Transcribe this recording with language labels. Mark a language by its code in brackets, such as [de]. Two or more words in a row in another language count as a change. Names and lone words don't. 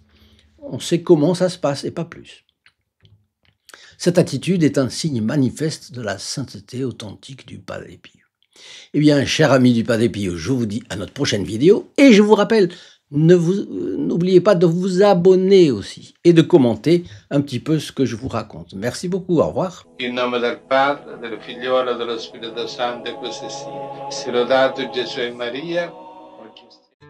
[fr] On sait comment ça se passe, et pas plus. Cette attitude est un signe manifeste de la sainteté authentique du Padre Pio. Eh bien, chers amis du Padre Pio, je vous dis à notre prochaine vidéo, et je vous rappelle, n'oubliez pas de vous abonner aussi, et de commenter un petit peu ce que je vous raconte. Merci beaucoup, au revoir. [it] In nome del Padre, del Figliolo e dello Spirito Santo, e così sia. Sia lodato Gesù e Maria.